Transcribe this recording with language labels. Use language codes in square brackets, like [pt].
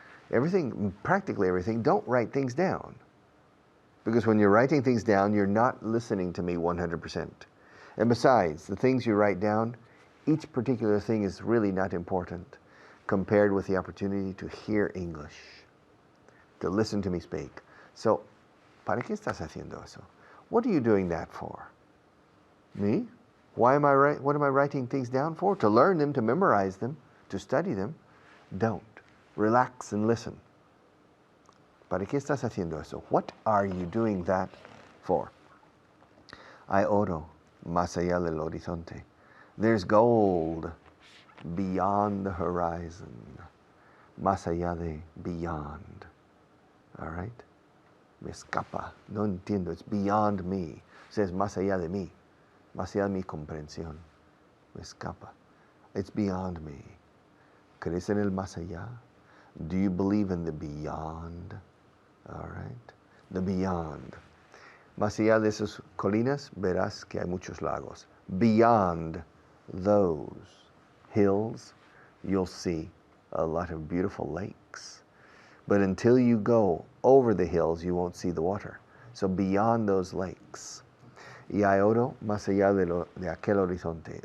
[en] Everything, practically everything, don't write things down. Because when you're writing things down, you're not listening to me 100%. And besides, the things you write down, each particular thing is really not important compared with the opportunity to hear English, to listen to me speak. [es] So, ¿para qué estás haciendo eso? [en] What are you doing that for? Me? What am I writing things down for? To learn them, to memorize them, to study them? Don't. Relax and listen. [es] ¿Para qué estás haciendo eso? [en] What are you doing that for? [es] Hay oro más allá del horizonte. [en] There's gold beyond the horizon. [es] Más allá de beyond. [en] All right? [es] Me escapa. No entiendo. [en] It's beyond me. It says [es] más allá de mí. Más allá de mi comprensión. Me escapa. [en] It's beyond me. [es] ¿Crees en el más allá? [en] Do you believe in the beyond? All right. The beyond. [es] Más allá de esas colinas, verás que hay muchos lagos. [en] Beyond those hills, you'll see a lot of beautiful lakes. But until you go over the hills, you won't see the water. So beyond those lakes. [es] Y hay oro más allá de aquel horizonte.